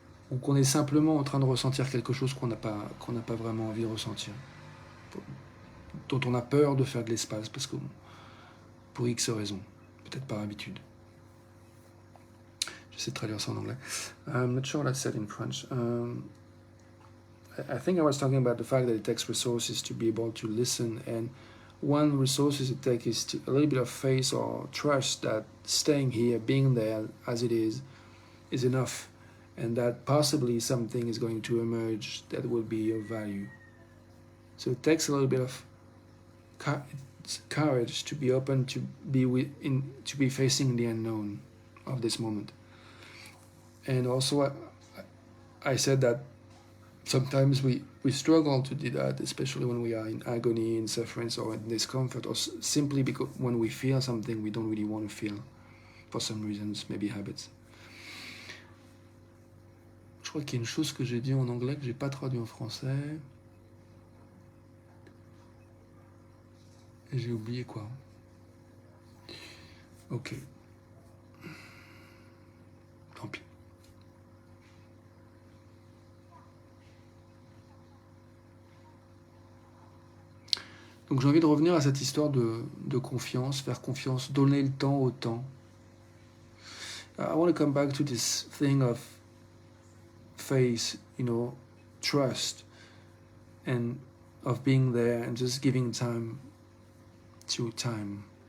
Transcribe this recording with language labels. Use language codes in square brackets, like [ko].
[fr] Ou qu'on est simplement en train de ressentir quelque chose qu'on n'a pas vraiment envie de ressentir, dont on a peur de faire de l'espace, parce que pour X raisons, peut-être par habitude. J'essaie de traduire ça en anglais. [en] I'm not sure what I said in French. I think I was talking about the fact that it takes resources to be able to listen, and one resources it takes is a little bit of faith or trust that staying here, being there as it is enough, and that possibly something is going to emerge that will be of value. So it takes a little bit of courage to be open to to be facing the unknown of this moment. And also, I said that sometimes we struggle to do that, especially when we are in agony, in suffering, or in discomfort, or simply because when we feel something we don't really want to feel, for some reasons, maybe habits. [fr] Je crois qu'il y a une chose que j'ai dit en anglais que j'ai pas traduit en français. Et j'ai oublié quoi. Ok. Tant pis. Donc j'ai envie de revenir à cette histoire de confiance, faire confiance, donner le temps au temps. [en] I want to come back to this thing of faith, trust, and of being there and just giving time to time.